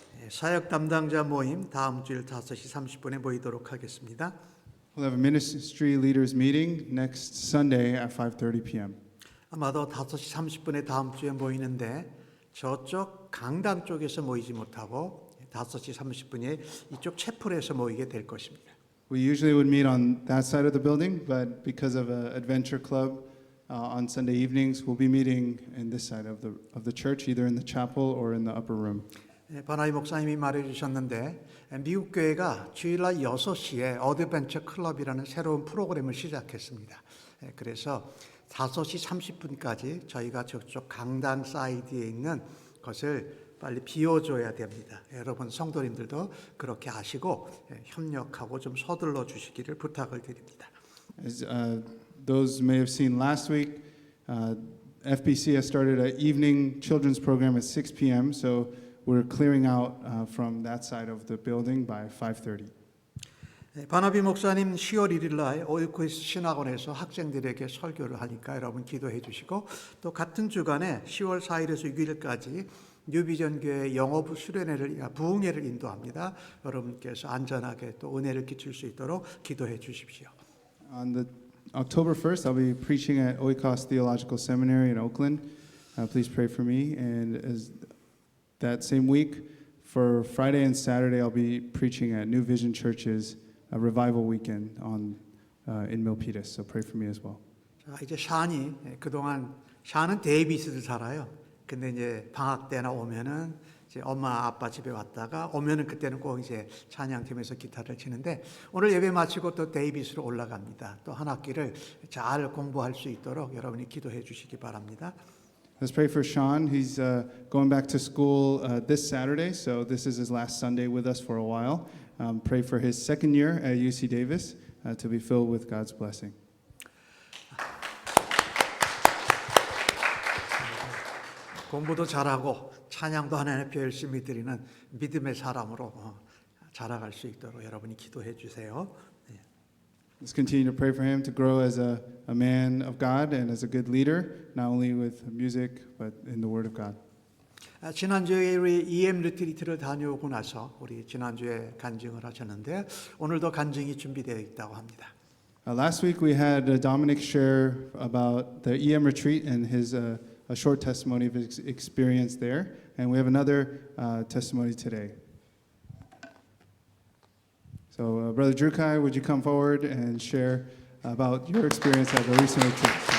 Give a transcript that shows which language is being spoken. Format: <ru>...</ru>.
<ko>사역 담당자 모임 다음 주일 5시 30분에 모이도록 하겠습니다.</ko> <en>We'll have a ministry leaders meeting next Sunday at 5:30 p.m.</en> <ko>아마도 5시 30분에 다음 주에 모이는데 저쪽 강당 쪽에서 모이지 못하고 5시 30분에 이쪽 채플에서 모이게 될 것입니다.</ko> <en>We usually would meet on that side of the building, but because of an adventure club on Sunday evenings, we'll be meeting in this side of the church, either in the chapel or in the upper room.</en> <ko>바나이 목사님이 말해주셨는데 미국 교회가 주일날 6시에 어드벤처 클럽이라는 새로운 프로그램을 시작했습니다. 그래서 5시 30분까지 저희가 저쪽 강당 사이드에 있는 것을 빨리 비워줘야 됩니다. 여러분 성도님들도 그렇게 아시고 협력하고 좀 서둘러 주시기를 부탁을 드립니다.</ko> <en>As those may have seen last week, FBC has started an evening children's program at 6 p.m., so we're clearing out from that side of the building by 5:30.</en> <ko>바나비 목사님 10월 1일 날 오이코스 신학원에서 학생들에게 설교를 하니까 여러분 기도해 주시고 또 같은 주간에 10월 4일에서 6일까지 뉴비전 교회 영어부 수련회를 부흥회를 인도합니다. 여러분께서 안전하게 또 은혜를 끼칠 수 있도록 기도해 주십시오.</ko> <en>On the October 1st, I'll be preaching at Oikos Theological Seminary in Oakland. Please pray for me. And as that same week, for Friday and Saturday, I'll be preaching at New Vision Church's revival weekend in Milpitas. So pray for me as well.</en> <ko>자, 이제 샤니 그동안 샤는 데이비스를 살아요. 근데 이제 방학 때나 오면은 이제 엄마 아빠 집에 왔다가 오면은 그때는 꼭 이제 찬양팀에서 기타를 치는데 오늘 예배 마치고 또 데이비스로 올라갑니다. 또 한 학기를 잘 공부할 수 있도록 여러분이 기도해 주시기 바랍니다.</ko> <en>Let's pray for Sean. He's going back to school this Saturday, so this is his last Sunday with us for a while. Pray for his second year at UC Davis to be filled with God's blessing.</en> <ko>공부도 잘하고 찬양도 하나님 앞에 열심히 드리는 믿음의 사람으로 자라갈 수 있도록 여러분이 기도해 주세요.</ko> <en>Let's continue to pray for him to grow as a man of God and as a good leader, not only with music, but in the Word of God.</en> <ko>지난주에 우리 EM 리트리트를 다녀오고 나서 우리 지난주에 간증을 하셨는데 오늘도 간증이 준비되어 있다고 합니다.</ko> <en>Last week we had Dominic share about the EM retreat and his a short testimony of his experience there, and we have another testimony today. So, Brother Drukai, would you come forward and share about your experience at the recent retreat?</en>